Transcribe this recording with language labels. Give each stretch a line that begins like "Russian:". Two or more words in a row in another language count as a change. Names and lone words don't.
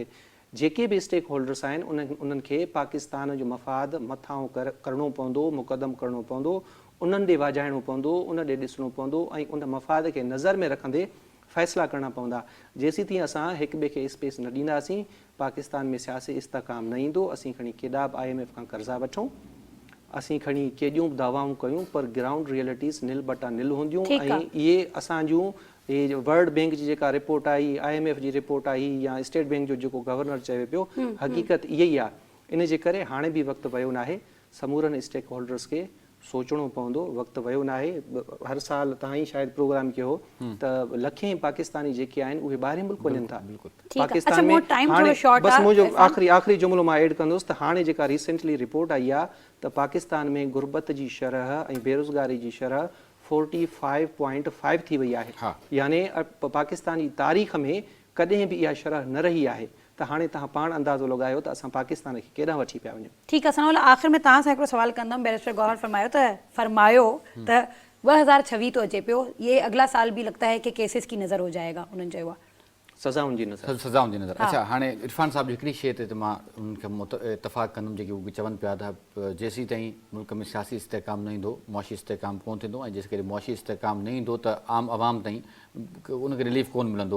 Sindhi: जेके बि
English: stake holders
Sindhi: आहिनि उन्हनि खे पाकिस्तान जो मफ़ाद मथां करिणो पवंदो, मुक़दम करिणो पवंदो, उन्हनि ॾे वाॼाइणो पवंदो, उन ॾे ॾिसणो पवंदो ऐं उन मफ़ाद खे नज़र में रखंदे फ़ैसिला करणा पवंदा। जेसीं ताईं असां हिक ॿिए खे स्पेस न ॾींदासीं, पाकिस्तान में सियासी इस्तेहकाम न ईंदो। असीं खणी केॾा बि IMF खां कर्ज़ा वठूं, असीं खणी केॾियूं बि दावाऊं कयूं, पर
English: ground realities
Sindhi: निल बटा निल हूंदियूं। ऐं इहे असांजूं इहे वर्ल्ड बैंक जी जेका रिपोर्ट आई, IMF जी रिपोर्ट आई, या स्टेट बैंक जो जेको गवर्नर चए पियो, हक़ीक़त इहा ई आहे। इन जे करे हाणे बि वक़्तु वियो नाहे, समूरनि
English: stake holders
Sindhi: खे सोचणो पवंदो, वक़्तु वियो नाहे। हर साल तव्हां ई शायदि प्रोग्राम कयो त लखें पाकिस्तानी जेके आहिनि उहे ॿाहिरि मुल्क वञनि था पाकिस्तान में। हाणे बसि मुंहिंजो आख़िरी जुमिलो मां ऐड कंदुसि त हाणे जेका रिसेंटली रिपोर्ट आई आहे त पाकिस्तान में गुरबत जी शरह ऐं बेरोज़गारी जी शरह 45.5 थी वई आहे। यानी पाकिस्तान जी तारीख़ में कॾहिं बि इहा शरह न रही आहे। त हाणे तव्हां पाण अंदाज़ो लॻायो त असां पाकिस्तान खे केॾां वठी पिया वञूं। ठीकु आहे, असां आख़िर में तव्हां सां हिकिड़ो सवाल कंदमि। बैरिस्टर गौहर फरमायो त 2026 तो अचे पियो,
Urdu: یہ اگلا سال بھی لگتا ہے کہ کیسز کی نذر ہو جائے گا، انہوں نے
Sindhi: चयो आहे सज़ाउनि जी नज़र। अच्छा, हाणे इरफान साहब हिकिड़ी शइ ते मां उन्हनि खे इतफ़ाक़ कंदुमि, जेके उहे चवनि पिया था जेसीं ताईं मुल्क में सियासी इस्तेहकाम न ईंदो, मुआशी इस्तेहकाम कोन थींदो, ऐं जेसीं करे मुआशी इस्तेहकाम न ईंदो त आम आवाम ताईं उनखे रिलीफ कोन मिलंदो।